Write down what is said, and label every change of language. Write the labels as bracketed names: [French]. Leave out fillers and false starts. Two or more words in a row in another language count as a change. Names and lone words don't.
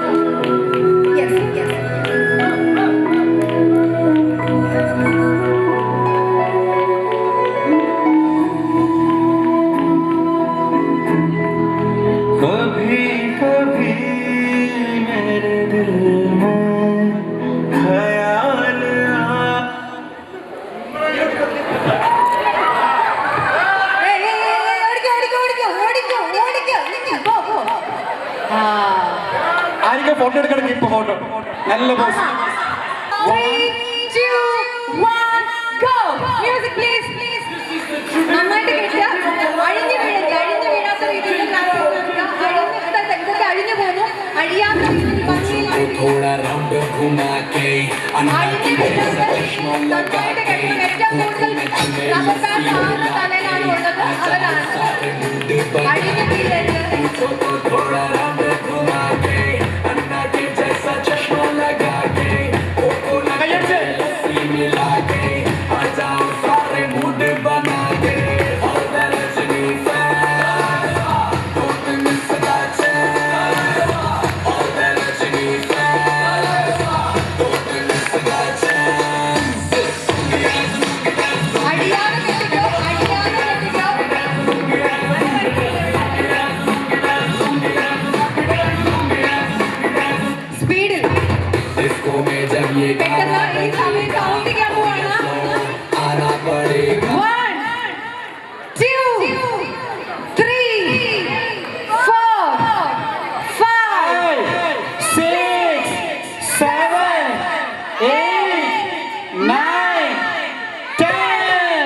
[Hindi] कभी कभी मेरे दिल में ख्याल [Malayalam] ആയിരിക്കും ഫോട്ടോ എടുക്കണം. ഇപ്പൊ ഫോട്ടോ നല്ല പോസ്. 3, 2, 1, go. [English] Music please. [Malayalam] നന്നായിട്ട് കേൾക്കുക. അഴിഞ്ഞു വീഴരുത്. അഴിഞ്ഞു വീഴാത്ത രീതിയിൽ അഴിഞ്ഞു പോകുന്നു. അഴിയാത്ത രീതിയിൽ [Hindi] थोड़ा राउंड घुमा के [Malayalam] നന്നായിട്ട് കേൾക്കണം. ഏറ്റവും കൂടുതൽ റബ്ബർ ബാൻഡ് ആരുടെ തലയിലാണ് ഉള്ളത് അവരാണ്. അഴിഞ്ഞു വീഴരുത്. [Hindi] थोड़ा राउंड घुमा के अन्ना के जैसा चश्मा लगा के कोको मिला के आ जाओ सारे मूड बना के और रजनी फैन [English] don't miss that chance [Hindi] और रजनी फैन [English] don't miss that chance [Malayalam] അഴിയാതെ കെട്ടിക്കോ. അഴിയാതെ കെട്ടിക്കോ. ये പെട്ടെന്ന് ഈ സമയം കൗണ്ട് ചെയ്യാൻ പോവാണ്. [Hindi] आना पड़ेगा 1 2 3 4 5 6 7 8 9 10